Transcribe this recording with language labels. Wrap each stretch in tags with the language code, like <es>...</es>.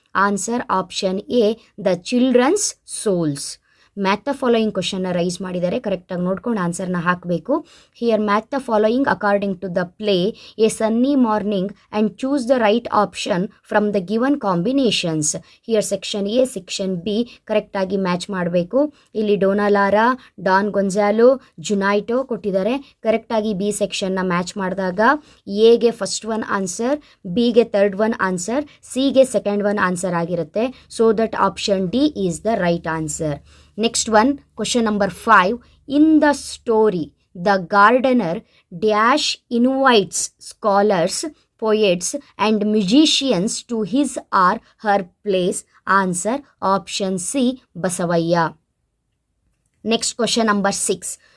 <en>Answer, option A, the children's souls. Match the following</en> <kn>ಕ್ವಶನ್ನ rice ಮಾಡಿದ್ದಾರೆ, ಕರೆಕ್ಟಾಗಿ ನೋಡ್ಕೊಂಡು ಆನ್ಸರ್ನ ಹಾಕಬೇಕು.</kn> <en>Here match the following according to the play a sunny morning and choose the right option from the given combinations.</en> <kn>Here section A, section B ಕರೆಕ್ಟಾಗಿ match ಮಾಡಬೇಕು. ಇಲ್ಲಿ ಡೋನಾಲಾರಾ, Don Gonzalo, ಜುನೈಟೋ ಕೊಟ್ಟಿದ್ದಾರೆ. ಕರೆಕ್ಟಾಗಿ B ಸೆಕ್ಷನ್ನ match ಮಾಡಿದಾಗ ಎಗೆ ಫಸ್ಟ್ ಒನ್ ಆನ್ಸರ್, ಬಿಗೆ third one answer, ಸಿಗೆ second one answer ಆಗಿರುತ್ತೆ.</kn> <en>So that option D is the right answer. Next one, question number 5. In the story, the gardener dash invites scholars, poets and musicians to his or her place. Answer, option C, Basavaya. Next question number 6.</en>